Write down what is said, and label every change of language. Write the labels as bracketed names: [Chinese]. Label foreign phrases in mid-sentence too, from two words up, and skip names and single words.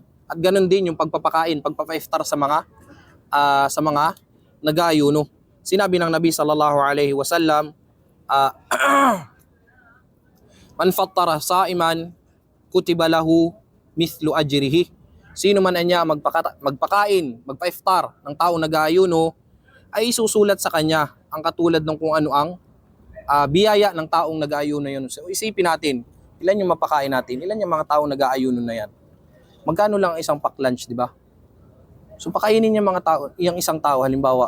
[Filipino] At ganun din yung pagpapakain, pagpapa-iftar sa mga nag-aayuno. Sinabi ng [Arabic] النبي صلى الله عليه وسلم من فطر صائما كتب له مثل أجره. [Filipino] Sino man niya magpakain, magpa-iftar ng taong nag-aayuno, ay isusulat sa kanya ang katulad ng kung ano ang biyaya ng taong nag-aayuno yun. So isipin natin, ilan yung mapakain natin, ilan yung mga taong nag-aayuno na yan. Magkano lang ang isang [English] pack lunch, [Filipino] di ba? So pakainin yung mga tao, yung isang tao halimbawa.